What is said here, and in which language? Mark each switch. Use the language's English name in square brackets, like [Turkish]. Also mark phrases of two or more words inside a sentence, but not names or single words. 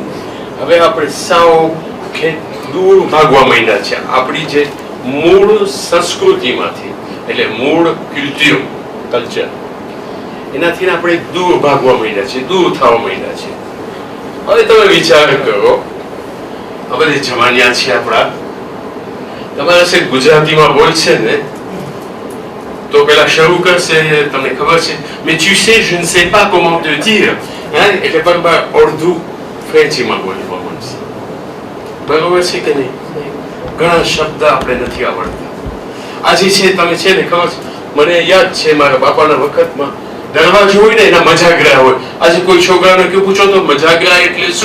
[Gujarati] હવે આપણે સાવ દૂર ભાગવા માંડ્યા છે આપણી જે મૂળ સંસ્કૃતિમાંથી, એટલે મૂળ કલ્ચર, એનાથી આપણે દૂર ભાગવા માંડ્યા છે, દૂર થવા માંડ્યા છે. હવે તમે વિચાર કરો, આ બધી જમાનિયા છે આપણા, તમારા છે ગુજરાતીમાં બોલશે ને તો પેલા શરૂ કરશે, તમને ખબર છે, [French] mais tu sais je ne sais pas comment te dire, [Gujarati] એટલે બરાબર અડધું ફ્રેન્ચીમાં બોલવા મળશે. બરોબર છે કે નહીં? ઘણા શબ્દ આપણે નથી આવડતા. આજે છે તમે છે ને ખબર છે, મને યાદ છે મારા બાપાના વખતમાં દરવાજો હોય ને એના મજાગરા હોય. આજે કોઈ છોકરાને કેવું પૂછો તો મજાગરા એટલે શું?